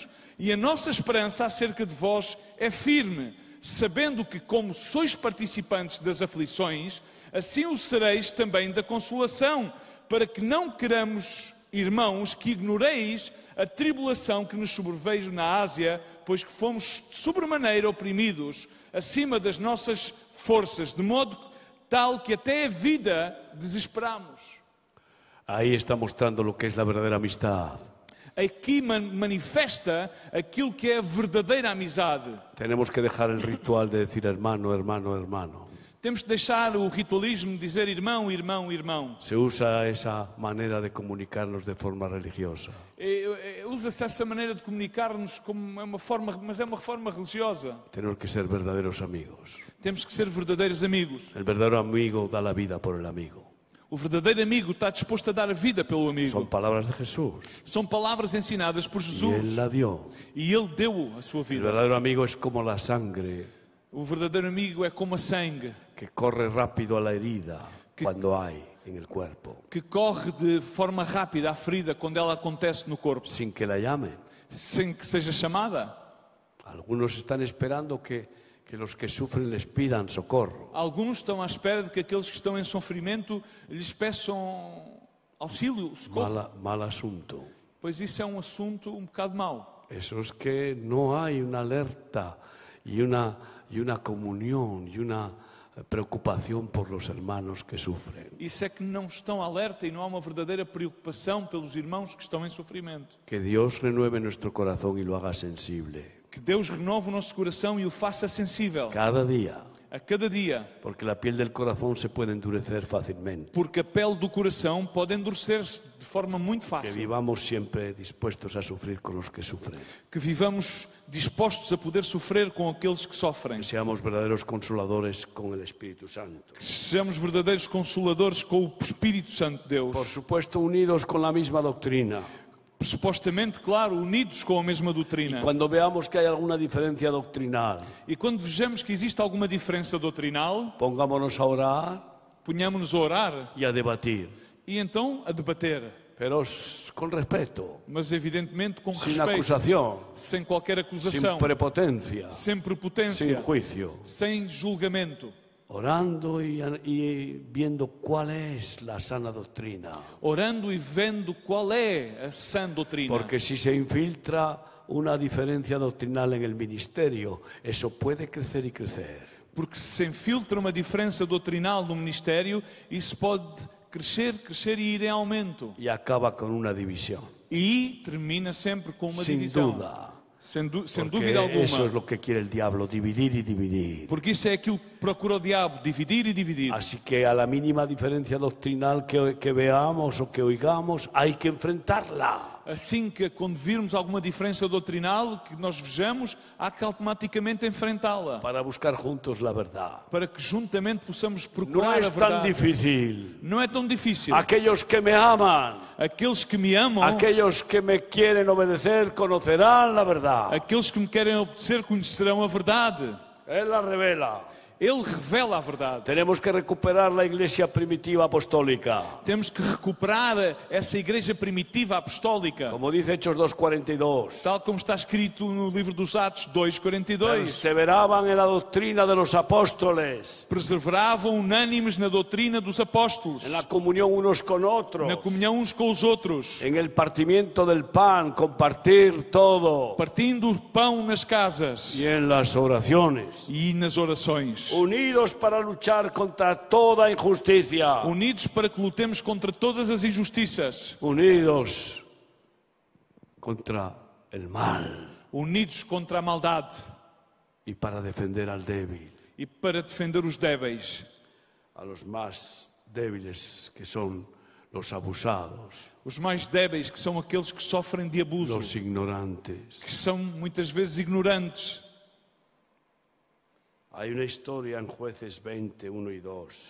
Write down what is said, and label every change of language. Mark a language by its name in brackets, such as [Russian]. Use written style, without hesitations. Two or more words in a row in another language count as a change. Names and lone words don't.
[Portuguese] E a nossa esperança acerca de vós é firme, sabendo que, como sois participantes das aflições, assim o sereis também da consolação, para que não queramos, irmãos, que ignoreis a tribulação que nos sobreveio na Ásia, pois que fomos sobremaneira oprimidos, acima das nossas forças, de modo tal que até a vida desesperamos. [Spanish] Ahí está mostrando lo que es la verdadera amistad. [Portuguese] Aqui manifesta aquilo que é a verdadeira amizade. [Spanish] Tenemos que dejar el ritual de decir hermano, hermano, hermano. [Portuguese] Temos de deixar o ritualismo de dizer irmão, irmão, irmão. [Spanish] Se usa esa manera de comunicarnos de forma religiosa. [Portuguese] Usa-se essa maneira de comunicar-nos como uma forma, mas é uma forma religiosa. [Spanish] Tenemos que ser verdaderos amigos. [Portuguese] Temos que ser verdadeiros amigos. [Spanish] El verdadero amigo da la vida por el amigo. [Portuguese] O verdadeiro amigo está disposto a dar a vida pelo amigo. [Spanish] Son palabras de Jesús. [Portuguese] São palavras ensinadas por [Spanish] Y [Portuguese] Jesus. [Spanish] Él la dio. [Portuguese] E Ele deu a sua [Spanish] El [Portuguese] vida. [Spanish] verdadero amigo es como la sangre [Portuguese] O verdadeiro amigo é como a sangue, [Spanish] que corre rápido a la herida cuando hay en el cuerpo, [Portuguese] que corre de forma rápida à ferida quando ela acontece no corpo, [Spanish] sin que la llamen. [Portuguese] sem que seja chamada. [Spanish] Algunos están esperando que los que sufren les pidan socorro. [Portuguese] Alguns estão à espera de que aqueles que estão em sofrimento lhes peçam auxílio, socorro. [Spanish] Mal asunto. [Portuguese] Pois isso é um assunto um bocado mau. [Spanish] Eso es que no hay una alerta y una comunión y una preocupación por los hermanos que sufren. [Portuguese] Isso é que não estão alerta e não há uma verdadeira preocupação pelos irmãos que estão em sofrimento. [Spanish] Que Dios renueve nuestro corazón y lo haga sensible. [Portuguese] Que Deus renove o nosso coração e o faça sensível [Spanish] Cada día. [Portuguese] a cada dia. [Spanish] Porque la piel del corazón se puede endurecer fácilmente. [Portuguese] Porque a pele do coração pode endurecer-se de forma muito [Spanish] Que [Portuguese] fácil. [Spanish] vivamos siempre dispuestos a sufrir con los que sufren. [Portuguese] Que vivamos dispostos a poder sofrer com aqueles que sofrem. [Spanish] Que seamos verdaderos consoladores con el Espíritu Santo. [Portuguese] Que sejamos verdadeiros consoladores com o Espírito Santo de Deus. [Spanish] Por supuesto, unidos con la misma doctrina. [Portuguese] Supostamente, claro, unidos com a mesma doutrina. [Spanish] Cuando veamos que hay alguna diferencia doctrinal, [Portuguese] E quando vejamos que existe alguma diferença doutrinal, [Spanish] pongámonos a orar [Portuguese] ponhamos-nos a orar [Spanish] y a debatir. [Portuguese] e então a debater. [Spanish] Pero con respeto, [Portuguese] Mas evidentemente com [Spanish] sin [Portuguese] respeito, [Spanish] acusación, [Portuguese] sem qualquer [Spanish] sin [Portuguese] acusação, [Spanish] prepotencia, [Portuguese] sem [Spanish] sin [Portuguese] prepotência, [Spanish] juicio. [Portuguese] sem julgamento. [Spanish] orando y viendo cuál es la sana doctrina. [Portuguese] Orando e vendo qual é a sã doutrina. [Spanish] Porque si se infiltra una diferencia doctrinal en el ministerio, eso puede crecer y crecer. [Portuguese] Porque se infiltra uma diferença doutrinal no ministério, isso pode crescer e ir em aumento. [Spanish] Y acaba con una división. [Portuguese] E termina sempre com uma [Spanish] Sin [Portuguese] divisão. [Spanish] duda. [Portuguese] Sem [Spanish] Porque [Portuguese] dúvida alguma. [Spanish] eso es lo que quiere el diablo, dividir y dividir. [Portuguese] Porque isso é aquilo que procura o diabo, dividir e dividir. [Spanish] Así que a la mínima diferencia doctrinal que veamos o que oigamos, hay que enfrentarla. [Portuguese] Assim que quando virmos alguma diferença doutrinal que nós vejamos, há que automaticamente enfrentá-la. [Spanish] Para buscar juntos la verdad. [Portuguese] Para que juntamente possamos [Spanish] No [Portuguese] procurar a [Spanish] es tan [Portuguese] verdade. [Spanish] difícil. [Portuguese] Não é tão difícil. [Spanish] Aquellos que me aman, [Portuguese] Aqueles que me amam, [Spanish] aquellos que me quieren obedecer, conocerán la verdad. [Portuguese] aqueles que me querem obedecer, conhecerão a verdade. [Spanish] Él la revela. [Portuguese] Ele revela a verdade. [Spanish] Tenemos que recuperar la iglesia primitiva apostólica. [Portuguese] Temos que recuperar essa igreja primitiva apostólica. [Spanish] Como dice Hechos 2:42. [Portuguese] Tal como está escrito no livro dos Atos 2:42. [Spanish] Perseveraban en la doctrina de los apóstoles, [Portuguese] Perseveravam unânimes na doutrina dos apóstolos, [Spanish] en la comunión unos con otros, [Portuguese] na comunhão uns com os outros, [Spanish] en el partimiento del pan, compartir todo, [Portuguese] partindo o pão nas casas [Spanish] y en las oraciones. [Portuguese] e nas orações. [Spanish] Unidos para luchar contra toda injusticia. [Portuguese] Unidos para que lutemos contra todas as injustiças. [Spanish] Unidos contra el mal [Portuguese] Unidos contra a maldade [Spanish] y para defender al débil, [Portuguese] e para defender os débeis. [Spanish] a los más débiles que son los abusados, [Portuguese] Os mais débeis, que são aqueles que sofrem de abuso, [Spanish] los ignorantes. [Portuguese] que são muitas vezes ignorantes. [Spanish] Hay una historia en Jueces 20, 1 y 2.